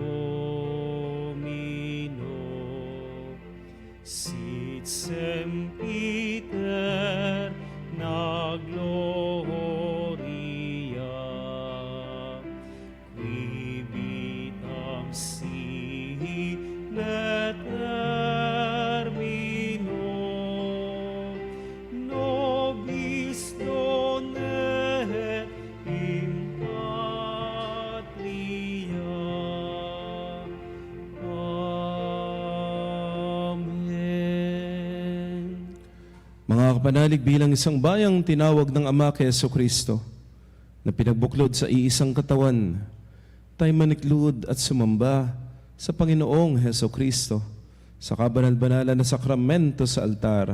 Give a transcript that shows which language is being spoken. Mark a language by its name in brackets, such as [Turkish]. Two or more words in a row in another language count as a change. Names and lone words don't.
[Latin] Domino, sit sempiter na gloria, qui vitam sine termino, nobis donet in patria. Amen. [Filipino] Mga kapanalig, bilang isang bayang tinawag ng Ama kay Jesucristo na pinagbuklod sa iisang katawan, tayo maniklud at sumamba sa Panginoong Jesucristo sa kabanal-banalan na sakramento sa altar.